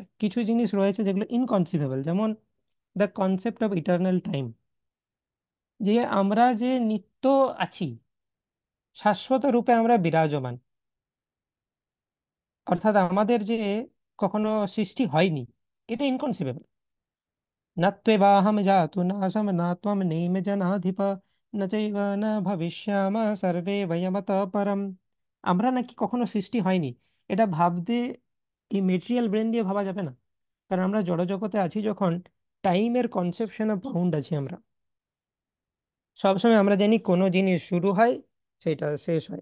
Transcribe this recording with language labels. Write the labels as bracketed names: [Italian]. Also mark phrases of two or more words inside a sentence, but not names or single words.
[Bangla] কিছু জিনিস রয়েছে যেগুলো ইনকনসিভেবল, যেমন [English] the concept of eternal time, [Bangla] যে আমরা যে নিত্য আছি, শাশ্বত রূপে আমরা বিরাজমান, অর্থাৎ আমাদের যে কখনো সৃষ্টি হয়নি, এটা ইনকনসিভেবল। [Sanskrit] न त्वेवाहं जातु नाशं न त्वं नेम जनाधिप न चैव न ভবিষ্যামः সর্বে বয়মতঃ পরম। [Bangla] আমরা নাকি কখনো সৃষ্টি হয়নি, এটা ভাবতে এই [English] material brain [Bangla] দিয়ে ভাবা যাবে না। কারণ আমরা জড়জগতে আছি যখন, টাইমের কনসেপশনে বাউন্ড আছি আমরা। সবসময় আমরা জানি কোনো জিনিস শুরু হয়, সেটা শেষ হয়।